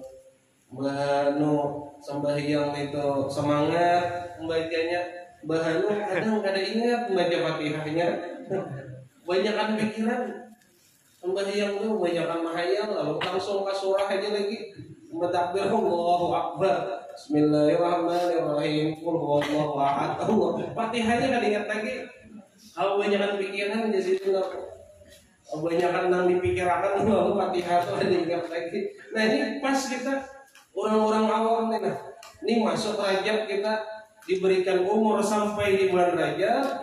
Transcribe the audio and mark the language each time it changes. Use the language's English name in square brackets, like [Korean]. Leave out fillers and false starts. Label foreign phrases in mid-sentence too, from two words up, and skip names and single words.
[Banjar] Bahanu sembahyang itu semangat membacanya, bahanu kadang kada ingat membaca Fatihahnya. Banyakan pikiran. Sembahyang itu banyakan mahayal lalu langsung ke surah aja lagi. Mentakbir [Arabic] الله أكبر. بسم الله الرحمن الرحيم. قل هو الله أحد. [Banjar] Fatihahnya kada ingat lagi. Kalau banyakan pikiran di situ banyakan nang dipikirkan lalu Fatihah itu ada ingat lagi. Nah ini pas kita orang-orang awam nih, nah ini masuk Rajab kita diberikan umur sampai di bulan Rajab.